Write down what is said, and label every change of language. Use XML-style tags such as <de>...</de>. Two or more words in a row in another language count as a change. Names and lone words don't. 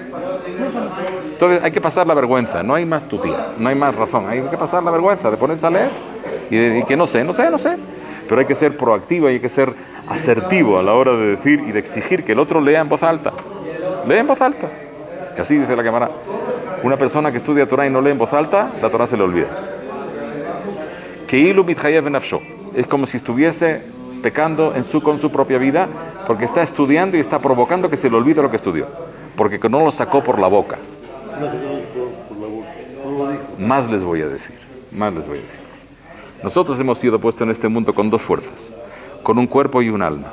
<es>Entonces hay que pasar la vergüenza, no hay más tutía, no hay más razón, hay que pasar la vergüenza de ponerse a leer y que no sé, pero hay que ser proactivo y hay que ser asertivo a la hora de decir y de exigir que el otro lea en voz alta. Lee en voz alta. Y así dice la Gemara, una persona que estudia Torah y no lee en voz alta, la Torah se le olvida.</es> <he>כאילו מתחייב בנפשו,</he> <es>es como si estuviese pecando con su propia vida, porque está estudiando y está provocando que se le olvide lo que estudió, porque no lo sacó por la boca. Más les voy a decir. Nosotros hemos sido puestos en este mundo con dos fuerzas, con un cuerpo y un alma.</es>